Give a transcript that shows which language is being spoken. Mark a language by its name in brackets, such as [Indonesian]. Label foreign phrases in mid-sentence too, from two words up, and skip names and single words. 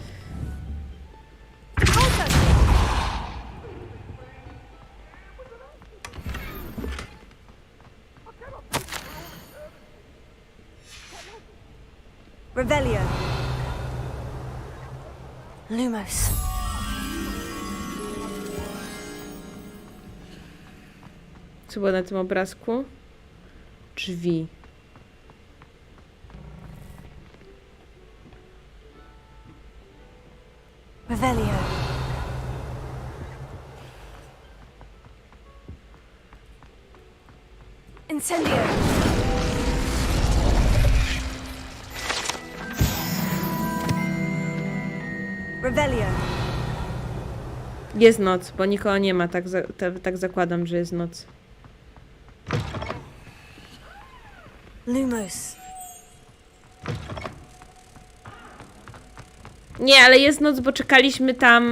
[Polish] Revelio. Lumos. Co było na tym obrazku? Drzwi. Revelio. Incendio. Revelio. Jest noc, bo nikogo nie ma, tak zakładam, że jest noc. Lumos. Nie, ale jest noc, bo czekaliśmy tam...